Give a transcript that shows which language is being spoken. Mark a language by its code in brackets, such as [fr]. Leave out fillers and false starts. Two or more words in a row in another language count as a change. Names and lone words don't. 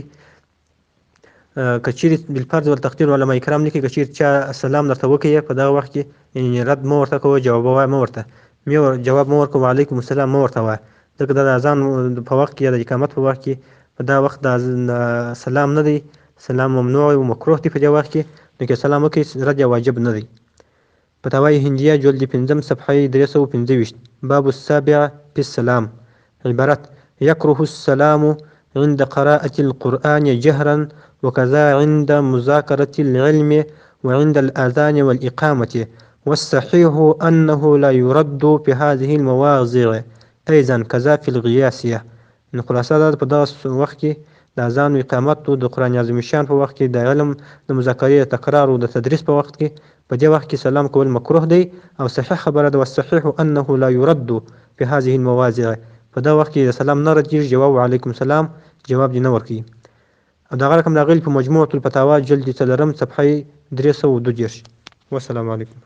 [ps] که چیرې [ar] بالفرض والتقدیر [ps] علما کرام لیکي که چیرې چا سلام درته وکړي په دغه وخت کې یعنې رد مه ورته کوه، جواب ووایه مه ورته جواب مه ورکوه، [ar] وعلیکم السلام [ps] مه ورته وایه، ځکه دا د اذان په وخت کې یا د اقامت په وخت کې په دا وخت د سلام نه دی، سلام ممنوع او مکروه دی په دې وخت کې. نو که سلام وکړي رد یا واجب نه دی. فتاوای هندیه جلد 5 صفحه 325 [ar] باب السابع في السلام. عبارت: يكره السلام عند قراءة القرآن جهرا وكذا عند مذاكرة العلم وعند الأذان والإقامة، والصحيح أنه لا يرد في هذه المواضع أيضا كذا في الغياسية. [ps] نو خلاصه دا په دغه وخت کې د اذان و اقامت او د قرآن عظیم شان په وخت کې د علم د مذاکرې د تکرار او د تدریس په وخت کې په دې وخت کې سلام کول مکروه دی او صحیح خبره ده. [ar] والصحيح أنه لا يرد في هذه المواضع. [ps] په دغه وخت کې د سلام نه رد کېږي، جواب [ar] وعلیکم السلام [ps] جواب دې نه ورکوي. او دغه رقم راغلی په مجموعة الفتاوا جلد 4 صفحه 322. [ar] والسلام علیکم.